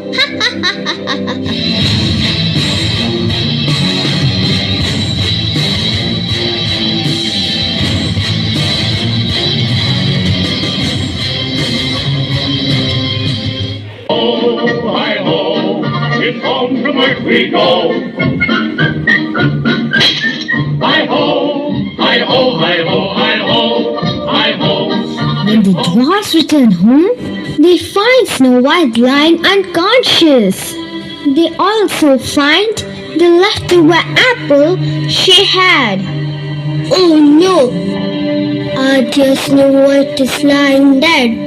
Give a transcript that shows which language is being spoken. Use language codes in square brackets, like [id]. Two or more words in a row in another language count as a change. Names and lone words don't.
[en] Oh, hi-ho, it's home from earth we go. Hi-ho, hi-ho, hi-ho, hi-ho, hi-ho. When the dwarfs return home, they find Snow White lying unconscious. They also find the leftover apple she had. Oh no! Our dear Snow White is lying dead.